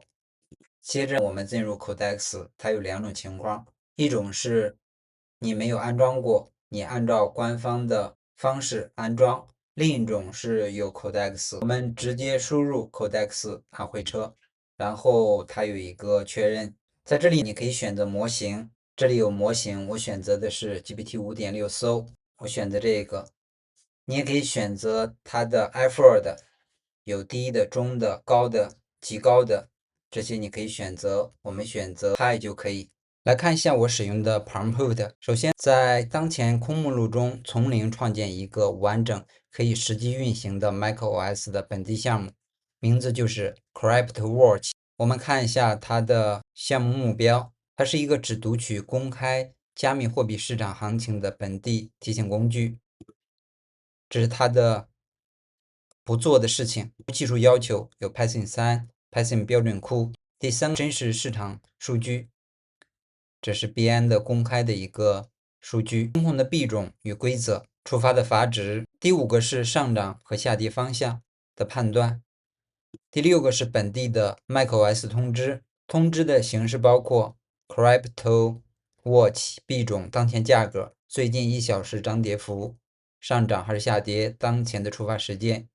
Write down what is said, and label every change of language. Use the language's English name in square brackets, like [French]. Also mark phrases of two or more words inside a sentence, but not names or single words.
[Chinese] 接着我們進入 Codex， 它有2種情況，一種是你沒有安裝過，你按照官方的方式安裝；另一種是有 Codex， 我們直接輸入 Codex 按回車，然後它有一個確認。在這裡你可以選擇模型，這裡有模型，我選擇的是 GPT 5.6 SOL， 我選擇這個。你也可以選擇它的 effort，有低的、中的、高的、極高的，這些你可以選擇，我們選擇 High 就可以。來看一下我使用的 Prompt， 首先在當前空目錄中從零創建一個完整可以實際運行的 macOS 的本地項目，名字就是 CryptoWatch。我們看一下它的項目目標，它是一個只讀取公開加密貨幣市場行情的本地提醒工具，這是它的不做的事情。技術要求有 Python 3、Python 標準庫。第3，真實市場數據，這是幣安的公開的一個數據。空控的幣種與規則，觸發的阀值。第5個是上漲和下跌方向的判斷。第6個是本地的 macOS 通知，通知的形式包括 CryptoWatch 幣種當前價格、最近1小時漲跌幅、上漲還是下跌、當前的觸發時間。